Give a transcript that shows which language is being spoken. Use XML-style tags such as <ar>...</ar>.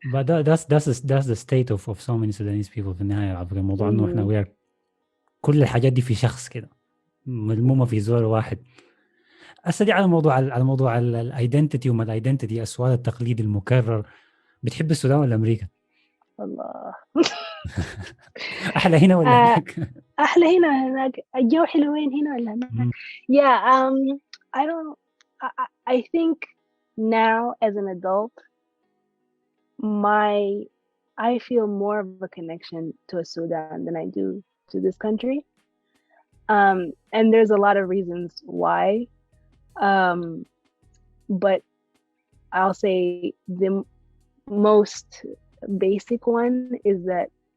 <en>But that's the state of so many Sudanese people</en> <ar>في النهاية. على فكرة الموضوع إنه إحنا كل الحاجات دي في شخص كده ملمومة في زول واحد. أسألي على موضوع الايدنتيتي وما الايدنتيتي, السؤال التقليدي المكرر, بتحب السودان ولا أمريكا؟ الله. أحلى هنا ولا هناك؟ أحلى هنا هناك, الجو حلوين هنا ولا هناك؟</ar> <en>Yeah, I don't. I think now as an adult, I feel more of a connection to Sudan than I do to this country, and there's a lot of reasons why, but I'll say the most basic one is that</en>